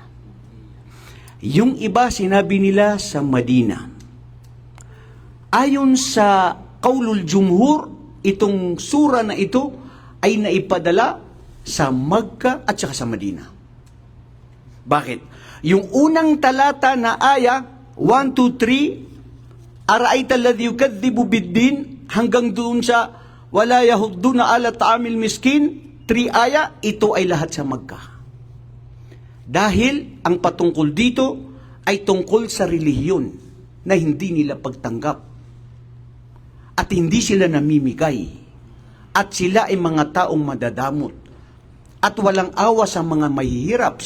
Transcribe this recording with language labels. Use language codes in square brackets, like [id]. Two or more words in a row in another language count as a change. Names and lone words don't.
[tl] Yung iba sinabi nila sa Madina. Ayon sa [ar] قول الجمهور, [tl] itong sura na ito ay naipadala sa Makkah at saka sa Madina. Bakit? Yung unang talata na aya, 1, 2, 3, [ar] أرأيت الذي يكذب بالدين, [tl] hanggang doon sa [ar] ولا يحضون على طعام المسكين, [tl] 3 aya, ito ay lahat sa Makkah. Dahil ang patungkol dito ay tungkol sa relihiyon na hindi nila pagtanggap. At hindi sila namimigay. At sila ay mga taong madadamot. At walang awa sa mga mahihirap.